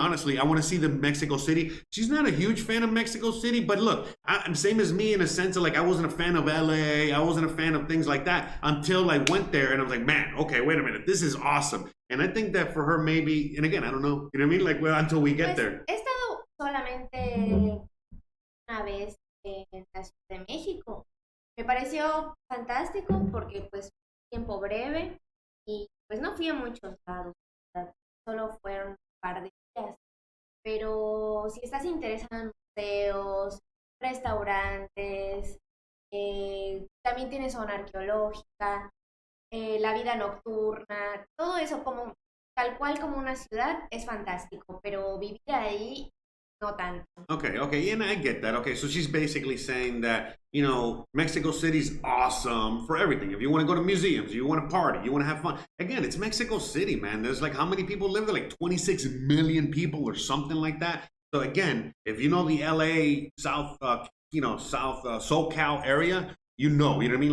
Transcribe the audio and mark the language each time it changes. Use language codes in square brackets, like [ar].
[en] Honestly, I want to see the Mexico City. She's not a huge fan of Mexico City, but look, I'm same as me in a sense of like, I wasn't a fan of LA. I wasn't a fan of things like that until I went there and I was like, man, okay, wait a minute, this is awesome. And I think that for her maybe, and again, I don't know, you know what I mean? Like, well, until we get there. [es] He estado solamente una vez en la Ciudad de México. Me pareció fantástico porque pues tiempo breve y pues no fui a muchos lados. Solo fueron un par de días, pero si estás interesado en museos, restaurantes, también tienes zona arqueológica, la vida nocturna, todo eso como tal cual como una ciudad es fantástico, pero vivir ahí no tanto. [en] Okay, and I get that. Okay, so she's basically saying that, you know, Mexico City's awesome for everything. If you want to go to museums, you want to party, you want to have fun. Again, it's Mexico City, man. There's like, how many people live there? Like 26 million people or something like that. So again, if you know the LA South, South SoCal area, you know what I mean?